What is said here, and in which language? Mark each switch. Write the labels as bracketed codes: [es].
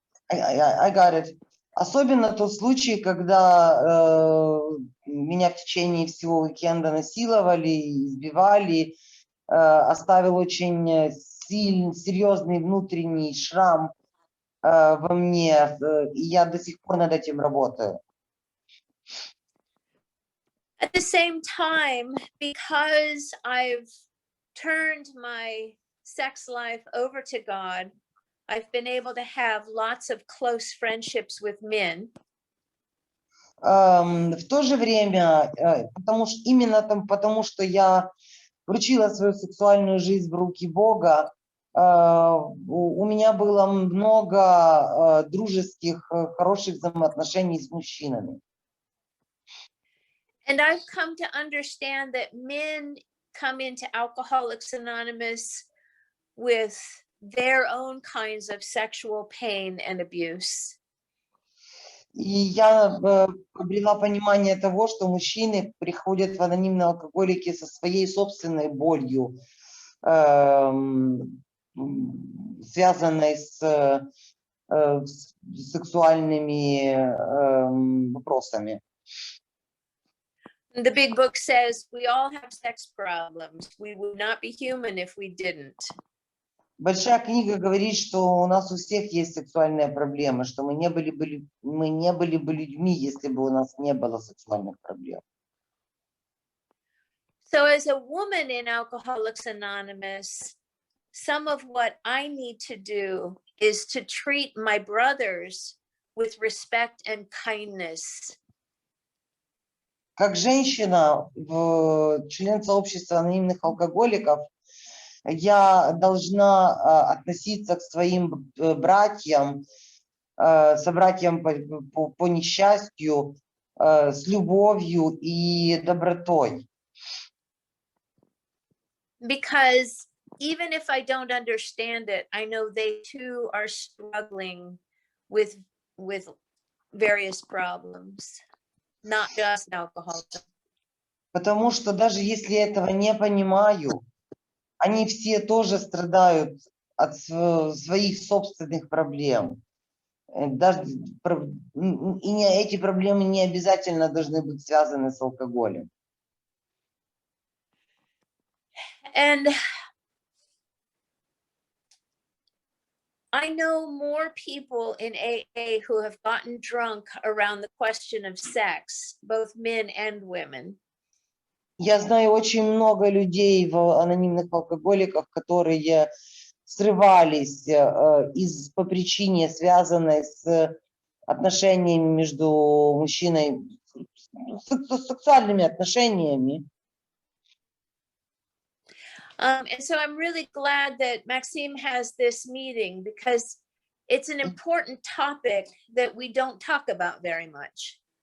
[en] I got it. [ru] Особенно тот случай, когда меня в течение всего уикенда насиловали, избивали, оставил очень серьезный внутренний шрам во мне, и я до сих пор над этим работаю. [en] At the same time, because I've turned my sex life over to God, I've been able to have lots of close friendships with men. [ru] В то же время, потому что я вручила свою сексуальную жизнь в руки Бога, у меня было много дружеских, хороших взаимоотношений с мужчинами. [en] And I've come to understand that men come into Alcoholics Anonymous with their own kinds of sexual pain and abuse. [ru] И я обрела понимание того, что мужчины приходят в анонимные алкоголики со своей собственной болью, связанной с сексуальными вопросами. [en] The big book says we all have sex problems. We would not be human if we didn't. [ru] Большая книга говорит, что у нас у всех есть сексуальные проблемы, что мы не были бы людьми, если бы у нас не было сексуальных проблем. [en] So as a woman in Alcoholics Anonymous, some of what I need to do is to treat my brothers with respect and kindness. [ru] Как женщина, член сообщества анонимных алкоголиков, я должна относиться к своим братьям, собратьям по несчастью, с любовью и добротой. [en] Because even if I don't understand it, I know they too are struggling with various problems, not just alcoholism. [ru] Потому что даже если я этого не понимаю, они все тоже страдают от своих собственных проблем. Даже, и эти проблемы не обязательно должны быть связаны с алкоголем. [en] And I know more people in AA who have gotten drunk around the question of sex, both men and women. [ru] Я знаю очень много людей в анонимных алкоголиках, которые срывались по причине, связанной с отношениями между мужчиной, с сексуальными отношениями. [en] And so I'm really glad that Maxime has this meeting because it's an important topic that we don't talk about very much.